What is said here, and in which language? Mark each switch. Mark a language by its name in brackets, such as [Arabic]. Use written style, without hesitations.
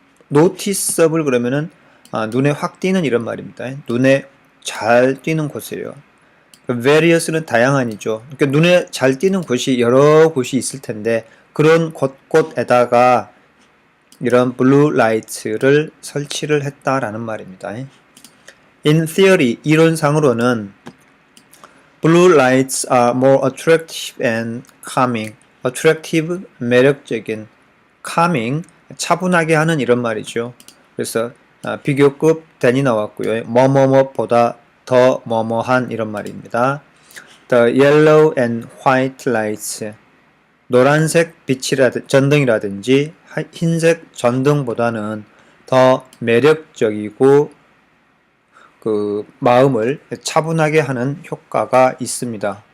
[Korean] noticeable 그러면은 눈에 확 띄는 이런 말입니다. 눈에 잘 띄는 곳이에요. various는 다양한이죠. 그러니까 눈에 잘 띄는 곳이 여러 곳이 있을 텐데 그런 곳곳에다가 이런 블루 라이트를 설치를 했다라는 말입니다. [English] In theory, [Korean] 이론상으로는 [English] blue lights are more attractive and calming. [Korean] attractive, 매력적인, calming, 차분하게 하는 이런 말이죠. 그래서 비교급 than이 나왔고요. 뭐뭐뭐보다 더 뭐뭐한 이런 말입니다. [English] The yellow and white lights, [Korean] 노란색 전등이라든지 흰색 전등보다는 더 매력적이고 마음을 차분하게 하는 효과가 있습니다.